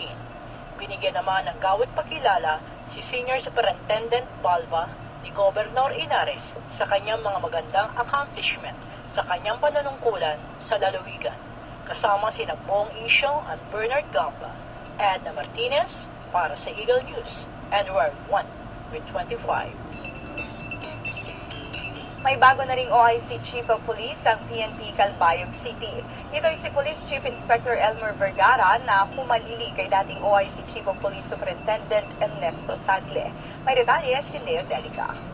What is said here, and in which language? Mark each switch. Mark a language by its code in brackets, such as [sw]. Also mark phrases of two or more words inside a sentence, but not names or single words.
[tl] Binigyan naman ng gawad pagkilala si Senior Superintendent Palva ni Governor Henares sa kanyang mga magandang accomplishment sa kanyang panunungkulan sa lalawigan kasama sina Bong Insyong at Bernard Gamba. Edna Martinez para sa Eagle News. Edward 1 with 25. May bago na ring OIC Chief of Police ang PNP Calbayog City. Ito ay si Police Chief Inspector Elmer Vergara na humalili kay dating OIC Chief of Police Superintendent Ernesto Tagle. May detalye si Leo Delica.